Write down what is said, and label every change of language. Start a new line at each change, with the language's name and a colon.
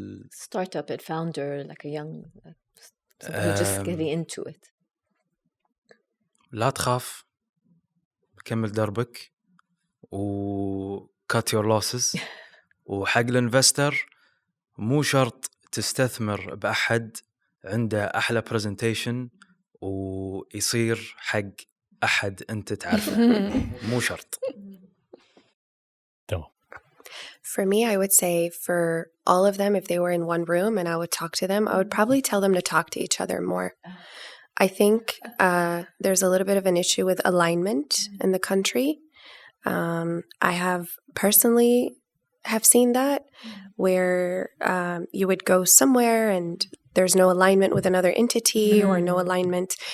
English: startup and founder, like a young, somebody just getting into it.
Arabic: لا تخاف، كمل دربك و
English: cut your losses.
Arabic: وحق الانفستر مو شرط تستثمر بأحد عنده أحلى presentation ويصير حق أحد أنت تعرفه. مو شرط. تمام.
English: For me, I would say for all of them, if they were in one room and I would talk to them, I would probably tell them to talk to each other more. I think there's a little bit of an issue with alignment in the country. I have personally have seen that, where you would go somewhere and there's no alignment with another entity or no alignment.